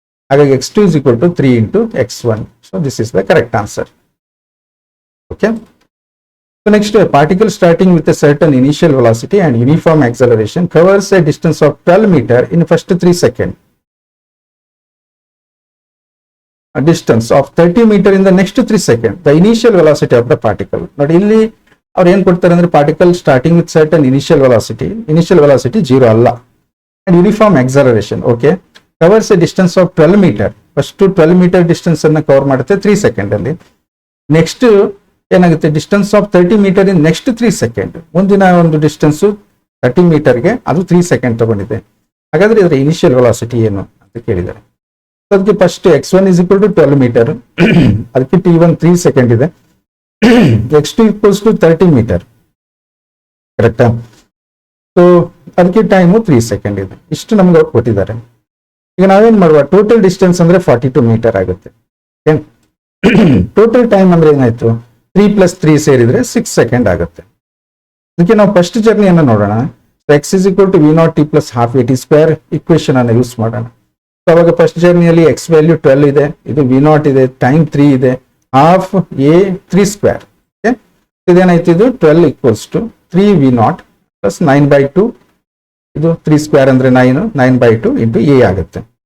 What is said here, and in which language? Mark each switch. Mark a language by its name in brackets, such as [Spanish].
[Kannada] ಹಾಗಾಗಿ [English] x2 = 3 × x1. So this is the correct answer. Okay, so next, particle starting with a certain initial velocity and uniform acceleration covers a distance of 12 meter in first 3 seconds. A distance of 30 meter in the next 3 seconds. The initial velocity of the particle. [Kannada] ನೋಡಿ, ಇಲ್ಲಿ ಅವ್ರು ಏನ್ ಕೊಡ್ತಾರೆ ಅಂದ್ರೆ, [English] particle starting with certain initial velocity [Kannada] 0 ಅಲ್ಲ, and uniform acceleration. Okay, [English] Covers a distance of 12 meter. [Kannada] First 12 meter distance ಅನ್ನ cover ಮಾಡುತ್ತೆ 3 second ಅಲ್ಲಿ. [English] Next ಏನಾಗುತ್ತೆ, distance of 30 meter in next 3 seconds. [Kannada] ಮುಂದಿನ ಒಂದು ಡಿಸ್ಟೆನ್ಸ್ 30 ಮೀಟರ್ಗೆ ಅದು 3 seconds ತಗೊಂಡಿದೆ. ಹಾಗಾದ್ರೆ ಇದರ ಇನಿಷಿಯಲ್ ವೆಲಾಸಿಟಿ ಏನು ಅಂತ ಕೇಳಿದ್ದಾರೆ. ಅದಕ್ಕೆ ಫಸ್ಟ್ x1 = 12 meter, ಅದಕ್ಕೆ t1 3 seconds ಇದೆ, x2 = 30 meter. ಕರೆಕ್ಟಾ? ಸೊ ಅದಕ್ಕೆ ಟೈಮು 3 seconds ಇದೆ. ಇಷ್ಟು ನಮ್ಗೆ ಕೊಟ್ಟಿದ್ದಾರೆ. ಈಗ ನಾವೇನ್ ಮಾಡುವ, ಟೋಟಲ್ ಡಿಸ್ಟೆನ್ಸ್ ಅಂದ್ರೆ 42 meter ಆಗುತ್ತೆ. ಟೋಟಲ್ ಟೈಮ್ ಅಂದ್ರೆ ಏನಾಯ್ತು, 3 + 3 ಸೇರಿದ್ರೆ 6 seconds ಆಗುತ್ತೆ. ಅದಕ್ಕೆ ನಾವು ಫಸ್ಟ್ ಜರ್ನಿಯನ್ನು ನೋಡೋಣ. x = v0 t plus half at square equation ಅನ್ನು ಯೂಸ್ ಮಾಡೋಣ. ಅವಾಗ ಫಸ್ಟ್ ಜರ್ನಿಯಲ್ಲಿ x ವ್ಯಾಲ್ಯೂ 12 ಇದೆ, ಇದು v0 ಇದೆ, ಟೈಮ್ 3 ಇದೆ, ಹಾಫ್ a 3 ಸ್ಕ್ವೇರ್. ಇದೇನಾಯ್ತು, ಇದು 12 = 3 v0 plus 9/2, ಇದು 3 ಸ್ಕ್ವೇರ್ ಅಂದ್ರೆ 9/2 × a ಆಗುತ್ತೆ.